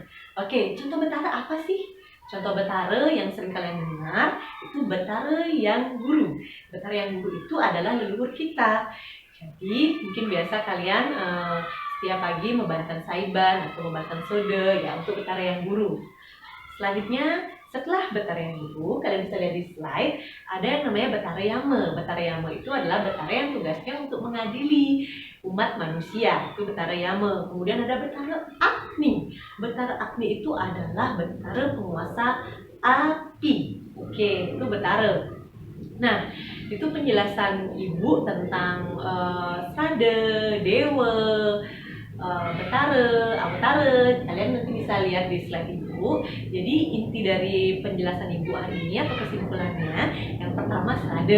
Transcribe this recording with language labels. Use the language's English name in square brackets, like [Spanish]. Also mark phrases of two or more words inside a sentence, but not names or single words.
[Indonesian] Oke, contoh betara apa sih? Contoh betara yang sering kalian dengar itu betara yang guru. Betara yang guru itu adalah leluhur kita. Jadi mungkin biasa kalian setiap pagi membantan saiban atau membantan sode ya untuk betara yang guru. Selanjutnya, setelah betara yang guru, kalian bisa lihat di slide, ada yang namanya betara yama. Betara yama itu adalah betara yang tugasnya untuk mengadili umat manusia. Itu betara yama. Kemudian ada betara agni. Betara agni itu adalah betara penguasa api. Oke, itu betara. Nah, itu penjelasan Ibu tentang Srada, Dewa, betara, awatara. Kalian nanti bisa lihat di slide Ibu. Jadi inti dari penjelasan Ibu hari ini atau kesimpulannya, yang pertama Srada.